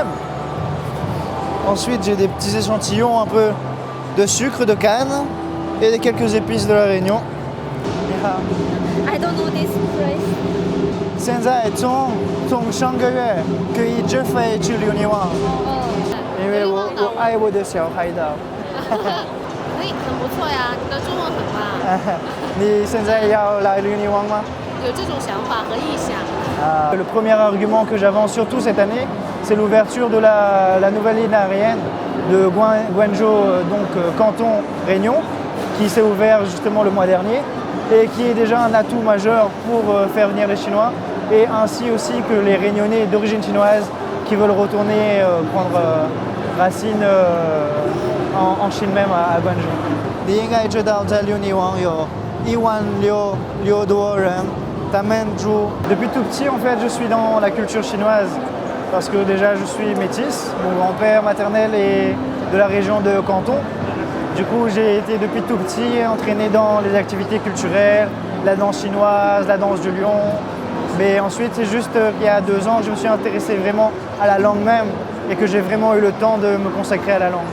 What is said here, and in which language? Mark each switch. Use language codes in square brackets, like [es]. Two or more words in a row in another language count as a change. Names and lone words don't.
[fr] Ensuite, j'ai des petits échantillons un peu de sucre de canne et quelques épices de la Réunion. [en] I don't know this place. [zh] 现在从上个月可以直飞去留尼旺，因为我爱我的小海岛。很不错呀，你的中文很棒。你现在要来留尼旺吗？有这种想法和意向。 [fr] Le premier argument que j'avance surtout cette année, c'est l'ouverture de la nouvelle ligne aérienne de Guangzhou, canton Réunion, qui s'est ouvert justement le mois dernier et qui est déjà un atout majeur pour faire venir les Chinois et ainsi aussi que les Réunionnais d'origine chinoise qui veulent retourner prendre racine en Chine même à Guangzhou. [zh] 你应该知道，在留尼旺有1.6多人，他们住。 [fr] Depuis tout petit, en fait, je suis dans la culture chinoise parce que déjà je suis métisse. Mon grand-père maternel est de la région de Canton. Du coup, j'ai été depuis tout petit entraîné dans les activités culturelles, la danse chinoise, la danse du lion. Mais ensuite, c'est juste qu'il y a 2 ans que je me suis intéressé vraiment à la langue même et que j'ai vraiment eu le temps de me consacrer à la langue.